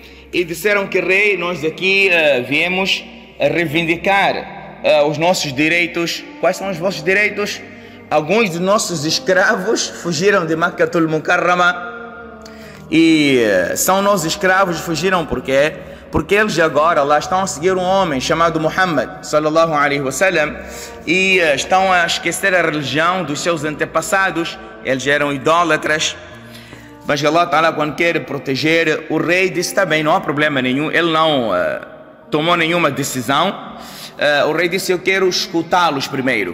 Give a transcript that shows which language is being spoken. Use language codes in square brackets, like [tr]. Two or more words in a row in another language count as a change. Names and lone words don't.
[pt] E disseram que rei, nós aqui viemos reivindicar os nossos direitos. Quais são os vossos direitos? Alguns de nossos escravos fugiram de Makkatul Mukarrama. E são nossos escravos, fugiram por quê? Porque eles agora lá estão a seguir um homem chamado Muhammad [ar] صلى الله عليه وسلم, [pt] e estão a esquecer a religião dos seus antepassados. Eles eram idólatras. Mas Allah Ta'ala, quando quer proteger, o rei disse: está bem, não há problema nenhum. Ele não tomou nenhuma decisão. O rei disse: eu quero escutá-los primeiro.